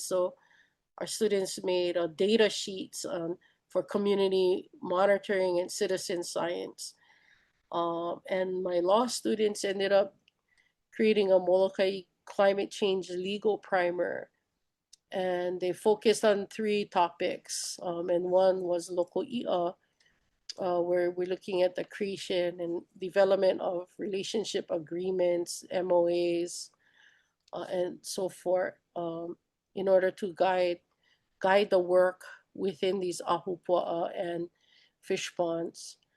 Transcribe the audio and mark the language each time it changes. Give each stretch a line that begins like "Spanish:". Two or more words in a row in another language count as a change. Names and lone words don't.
English: So our students made data sheets for community monitoring and citizen science. And my law students ended up creating a Molokaʻi climate change legal primer. And they focused on 3 topics. And one was lokoʻiʻa, where we're looking at the creation and development of relationship agreements, MOAs, and so forth, in order to guide the work within these ahupua'a and fish ponds.